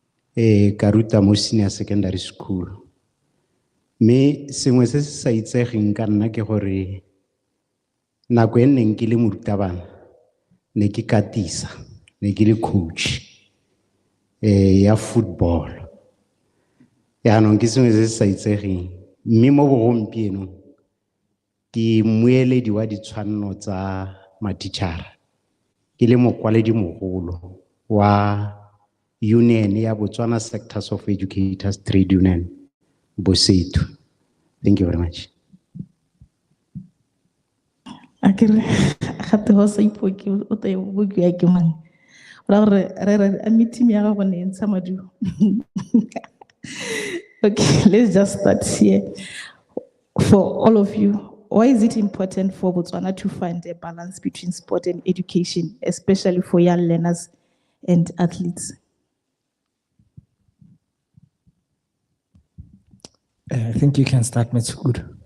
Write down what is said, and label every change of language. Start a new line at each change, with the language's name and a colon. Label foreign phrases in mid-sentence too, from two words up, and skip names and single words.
Tswana: ka ruta mo
English: senior secondary school.
Tswana: Me sengwe se se sa itsegeng ka nna ke gore nako e neng ke le morutabana ne ke katisa, ne ke le coach ya football. Yaanong ke sengwe se se sa itsegeng. Mme mo bogompienong ke moeledi wa ditshwanno tsa matitjhara. Ke le mokwaledi mogolo wa union ya Botswana Sectors of Educators Trade Union, Bosetu.
English: Thank you very much.
Tswana: Akere gape ho sa ipoke o te bo ke ke mang ra re a meeting ya go ne ntsha madu.
English: Okay, let's just start here. For all of you, why is it important for Botswana to find a balance between sport and education, especially for young learners and athletes? I think you can start, Ms. Good.